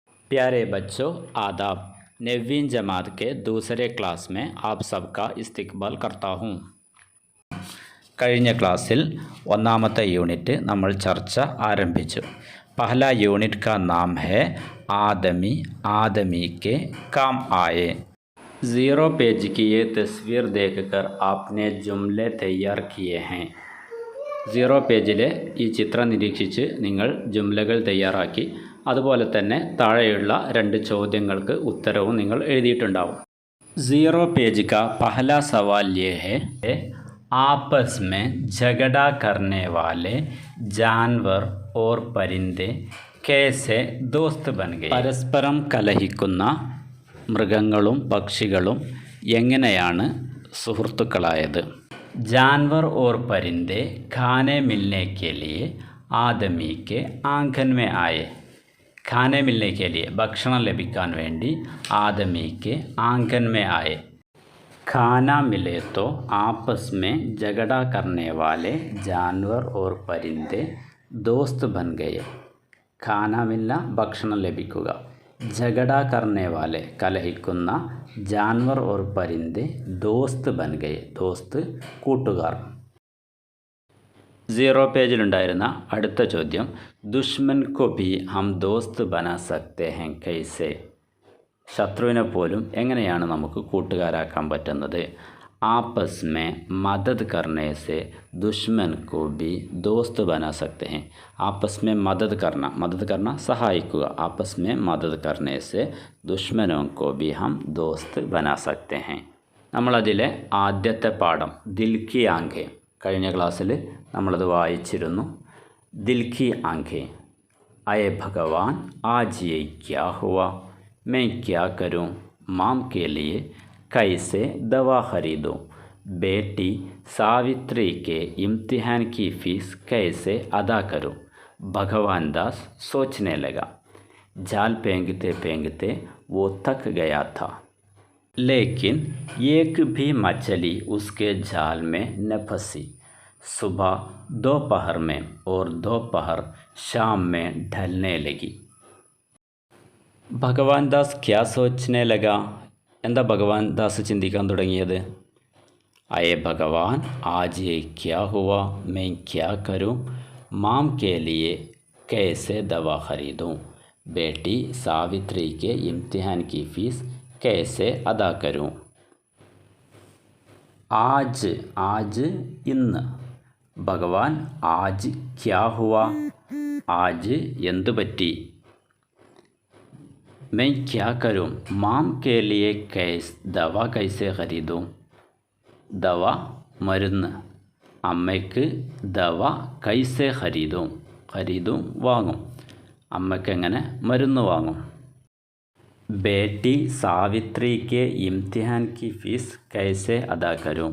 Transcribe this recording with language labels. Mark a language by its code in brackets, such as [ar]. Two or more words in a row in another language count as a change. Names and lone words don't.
[ur] پیارے بچوں آداب. 9ویں جماعت کے دوسرے کلاس میں آپ سب کا استقبال کرتا ہوں. [ml] കഴിഞ്ഞ ക്ലാസ്സിൽ ഒന്നാമത്തെ യൂണിറ്റ് നമ്മൾ ചർച്ച ആരംഭിച്ചു. [ur] پہلا یونٹ کا نام ہے آدمی آدمی کے کام آئے. 0 پیج کی یہ تصویر دیکھ کر آپ نے جملے تیار کیے ہیں. [ml] 0 പേജിലെ ഈ ചിത്രം നിരീക്ഷിച്ച് നിങ്ങൾ ജുംലകൾ തയ്യാറാക്കി. അതുപോലെ തന്നെ താഴെയുള്ള 2 ചോദ്യങ്ങൾക്ക് ഉത്തരവും നിങ്ങൾ എഴുതിയിട്ടുണ്ടാവും. [ur] 0 پیج کا پہلا سوال یہ ہے، آپس میں جھگڑا کرنے والے جانور اور پرندے کیسے دوست بن گئے? [ml] പരസ്പരം കലഹിക്കുന്ന മൃഗങ്ങളും പക്ഷികളും എങ്ങനെയാണ് സുഹൃത്തുക്കളായത്? [ur] جانور اور پرندے کھانے ملنے کے لیے آدمی کے آنگن میں آئے. کھانے ملنے کے لیے [ml] ഭക്ഷണം ലഭിക്കാൻ വേണ്ടി [ur] آدمی کے آنگن میں آئے. کھانا ملے تو آپس میں جھگڑا کرنے والے جانور اور پرندے دوست بن گئے. کھانا ملنا [ml] ഭക്ഷണം ലഭിക്കുക, [ur] جھگڑا کرنے والے കലഹിക്കുന്ന, جانور اور پرندے دوست بن گئے. دوست [ml] കൂട്ടുകാർ. 0 പേജിലുണ്ടായിരുന്ന അടുത്ത ചോദ്യം, [ur] دشمن کو بھی ہم دوست بنا سکتے ہیں کیسے? [ml] ശത്രുവിനെ പോലും എങ്ങനെയാണ് നമുക്ക് കൂട്ടുകാരാക്കാൻ പറ്റുന്നത്? [ur] آپس میں مدد کرنے سے دشمن کو بھی دوست بنا سکتے ہیں. آپس میں مدد کرنا സഹായിക്കുക. آپس میں مدد کرنے سے دشمنوں کو بھی ہم دوست بنا سکتے ہیں. [ml] നമ്മളതിലെ ആദ്യത്തെ പാഠം [ur] دل کی آنکھیں. [ml] കഴിഞ്ഞ ക്ലാസ്സിൽ നമ്മളത് വായിച്ചിരുന്നു. [ur] دل کی آنکھیں۔ اے بھگوان آج یہ کیا ہوا, میں کیا کروں، ماں کے لیے کیسے دوا خریدوں، بیٹی ساوتری کے امتحان کی فیس کیسے ادا کروں. بھگوان داس سوچنے لگا. جال پھینکتے پھینکتے وہ تھک گیا تھا، لیکن ایک بھی مچھلی اس کے جال میں نہ پھنسی. صبح دوپہر میں اور دوپہر شام میں ڈھلنے لگی. بھگوان داس کیا سوچنے لگا. [ml] എന്താ ഭഗവാൻ ദാസ് ചിന്തിക്കാൻ തുടങ്ങിയത്? [ur] اے بھگوان آج یہ کیا ہوا, میں کیا کروں، ماں کے لیے کیسے دوا خریدوں، بیٹی ساوتری کے امتحان کی فیس کیسے ادا کروں. آج آج ഇന്ന്. بھگوان آج کیا ہوا، آج [ml] എന്തു പറ്റി? [ur] میں کیا کروں، ماں کے لیے دوا کیسے خریدوں. دوا [ml] മരുന്ന്, അമ്മയ്ക്ക് [ur] دوا کیسے خریدوں. [ml] ഖരീദും വാങ്ങും, അമ്മയ്ക്ക് എങ്ങനെ മരുന്ന് വാങ്ങും. [ur] بیٹی ساوتری کے امتحان کی فیس کیسے ادا کروں.